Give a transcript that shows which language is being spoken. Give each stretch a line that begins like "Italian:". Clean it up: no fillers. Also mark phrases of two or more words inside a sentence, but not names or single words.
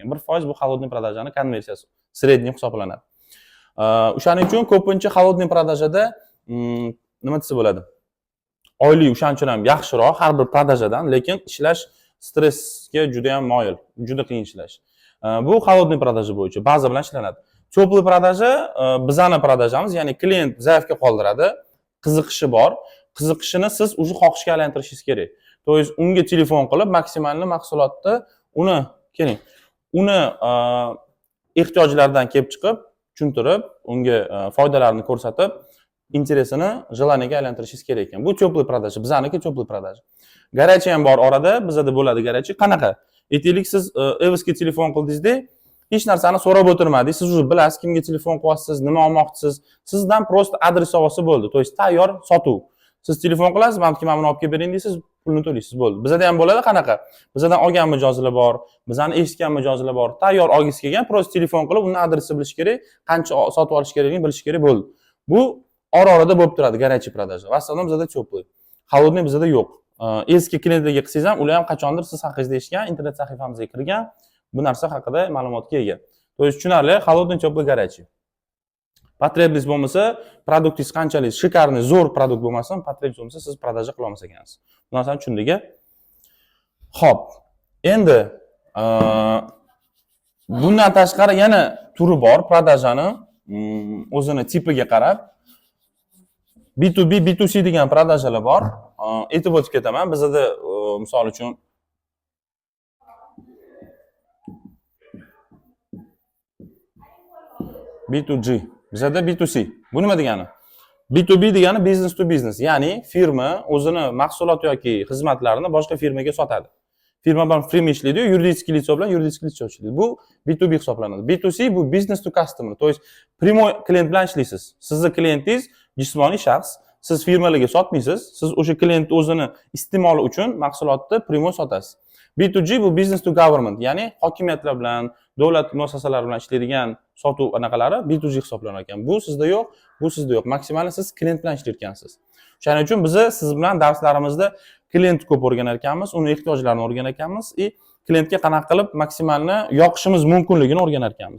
Uzbek: 1% bu
Russian: холодный продажаning
Uzbek: konversiyasi, средний hisoblanadi. O'shaning uchun ko'pincha
Russian: холодный продажада
Uzbek: nima desa bo'ladi? Oylik o'shancha ham yaxshiroq har bir продажаdan, lekin ishlash stressga juda ham moyil, juda qiyin ishlash. Bu
Russian: холодный продажа
Uzbek: bo'yicha baza bilan ishlanadi.
Russian: Теплый продажа
Uzbek: bizani продажamiz, ya'ni klient zaifga qoldiradi, qiziqishi bor. Qiziqishini siz o'zi xohishga aylantirishingiz kerak.
Russian: To есть
Uzbek: unga telefon qilib maksimalni mahsulotni uni ehtiyojlaridan kelib chiqib, tushuntirib, unga foydalarini ko'rsatib, interesini желаниеga aylantirishingiz kerak ekan. Bu
Russian: теплый продажа,
Uzbek: bizaniki
Russian: теплый продажа.
Uzbek: Горячий ham bor orada, bizda bo'ladi горячий. Qanaqa? Aytaylik, siz Evs'ga telefon qildingizda, hech narsani so'rab o'tirmadik. Siz уже bilasiz kimga telefon qilyapsiz, nima olmoqchisiz. Sizdan просто adres olsa bo'ldi.
Russian: To есть
Uzbek: tayyor sotuv. Siz telefon qilasiz, "Mana buni olib kelib bering" deysiz, pulni to'laysiz bo'ldi. Bizada ham bo'ladi qanaqa? Bizadan olgan mijozlar bor, bizani eshitgan mijozlar bor. Tayyor olgisi kelgan, просто telefon qilib, uni adresini bilish kerak, qancha sotib olish kerakligini bilish kerak bo'ldi. Bu ora-orada bo'lib turadi garajchi продажа.
Russian: В основном
Uzbek: bizada теплый. Холодный bizada yo'q. Eski klientlarga qilsangiz ham, ular ham qachondir siz haqingizda eshitgan, internet sahifamizga kirgan, bu narsa haqida ma'lumotga ega.
Russian: То есть
Uzbek: tushunarli,
Russian: холодный теплый
Uzbek: garajchi. Потребность bo'lmasa, produktingiz qanchalik shikarniy, zo'r produkt bo'lmasin, потребность bo'lmasa, siz продажа qila olmas ekansiz. Bu narsani tushundik-a? Xo'p. Endi bundan tashqari yana turi bor продажani o'zini tipiga qarab. B2B, B2C degan продажаlar bor. Aytib o'tib ketaman. Bizda misol uchun B2G, bizda B2C. Bu nima degani? B2B degani
English: business to business,
Uzbek: ya'ni firma o'zini mahsulot yoki xizmatlarini boshqa firmaga sotadi. Firma bilan firma ishlaydi, yuridik лицо bilan yuridik лицо ishlaydi. Bu B2B hisoblanadi. B2C bu
English: business to customer,
Russian: to есть
Uzbek: primoy klient bilan ishlaysiz. Sizning klientingiz jismoniy shaxs, siz firmalarga sotmaysiz, siz o'sha klient o'zini iste'moli uchun mahsulotni primoy sotasiz. B2G bu
English: business to government,
Uzbek: ya'ni hokimiyatlar bilan, davlat muassasalari bilan ishlaydigan sotuv anaqalari B2G hisoblanar ekan. Bu sizda yo'q, bu sizda yo'q. Maksimal siz klient bilan ishlayotgansiz. Shuning uchun biz siz bilan darslarimizda klient ko'p o'rganar ekanmiz, uni ehtiyojlarini o'rganar ekanmiz, klientga qanaqa qilib maksimalni yoqishimiz mumkinligini o'rganar ekanmiz.